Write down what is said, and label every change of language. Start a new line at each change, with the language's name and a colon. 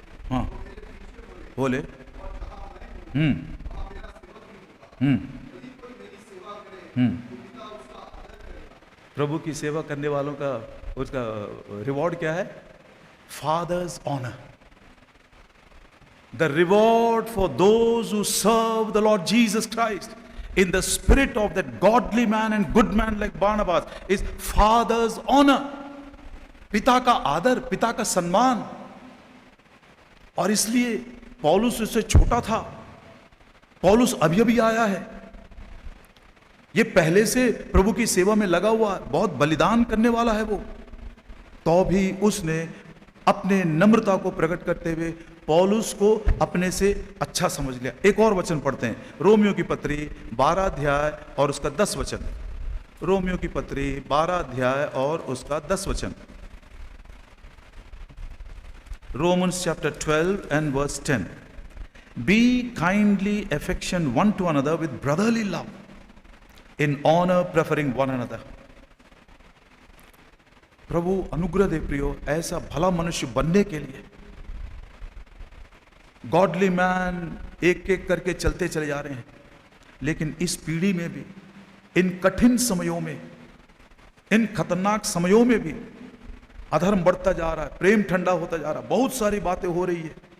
Hindi: हाँ बोले। प्रभु की सेवा करने वालों का उसका रिवॉर्ड क्या है?
English: Father's honour. The reward for those who serve the lord Jesus Christ in the spirit of that godly man and good man like Barnabas is father's honor.
Hindi: पिता का आदर, पिता का सम्मान। और इसलिए पौलुस उससे छोटा था, पौलुस अभी अभी आया है, ये पहले से प्रभु की सेवा में लगा हुआ, बहुत बलिदान करने वाला है वो, तो भी उसने अपने नम्रता को प्रकट करते हुए पौलुस को अपने से अच्छा समझ लिया। एक और वचन पढ़ते हैं, रोमियो की पत्री 12 अध्याय और उसका 10 वचन। रोमियो की पत्री 12 अध्याय और उसका 10 वचन।
English: Romans chapter 12 and verse 10. Be kindly affection one to another with brotherly love, in honor preferring one another.
Hindi: प्रभु अनुग्रह दे प्रियो, ऐसा भला मनुष्य बनने के लिए
English: godly man
Hindi: एक एक करके चलते चले जा रहे हैं, लेकिन इस पीढ़ी में भी, इन कठिन समयों में, इन खतरनाक समयों में भी अधर्म बढ़ता जा रहा है, प्रेम ठंडा होता जा रहा है, बहुत सारी बातें हो रही है।